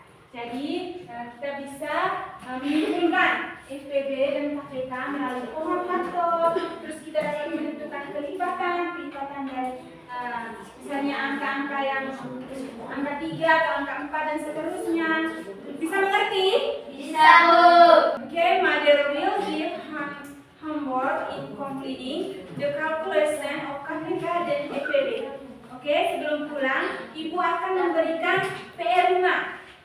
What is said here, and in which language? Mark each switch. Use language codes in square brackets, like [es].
[id] Jadi kita bisa menyimpulkan FPB dan KPK melalui pohon faktor. Terus kita dapat menentukan kelipatan dari misalnya angka-angka yang angka 3 atau angka 4 dan seterusnya. Bisa mengerti? Bisa, Bu. [en] Okay, mother will give homework in completing the calculation of KPK dan FPB. [id] Oke, sebelum pulang, Ibu akan memberikan PR rumah.